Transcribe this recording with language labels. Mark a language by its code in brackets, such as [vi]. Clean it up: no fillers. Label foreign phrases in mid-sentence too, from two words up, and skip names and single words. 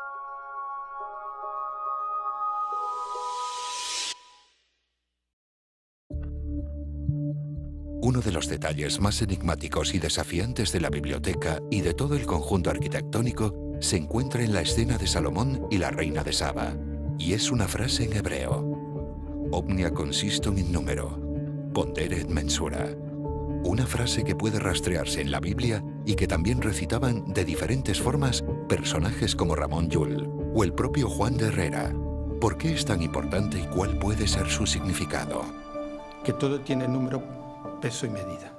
[es] Uno de los detalles más enigmáticos y desafiantes de la biblioteca y de todo el conjunto arquitectónico se encuentra en la escena de Salomón y la reina de Saba, y es una frase en hebreo: [la] Omnia consistum in numero, pondere et mensura. [es] Una frase que puede rastrearse en la Biblia y que también recitaban de diferentes formas personajes como Ramón Llull o el propio Juan de Herrera. ¿Por qué es tan importante y cuál puede ser su significado? Que todo tiene número, peso y medida.